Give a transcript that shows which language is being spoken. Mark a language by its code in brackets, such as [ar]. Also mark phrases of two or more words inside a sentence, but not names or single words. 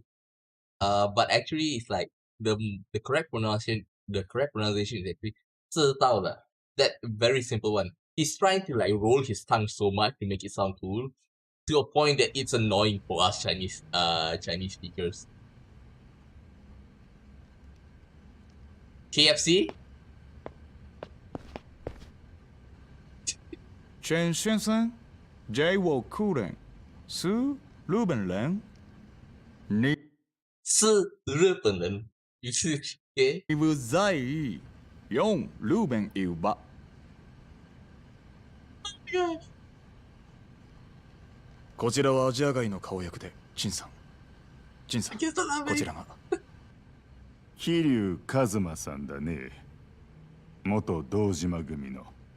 [en] But actually it's like the correct pronunciation is actually [zh] 知道了. [en] That very simple one. He's trying to like roll his tongue so much to make it sound cool, to a point that it's annoying for us Chinese speakers. KFC? [zh] 陈先生，这我客人是日本人。你是日本人，你是给？你不在意用日本语吧？ [ja] こちらはアジア街の顔役で陳さん。陳さん、こちらが。桐生一馬さんだね。元堂島組の。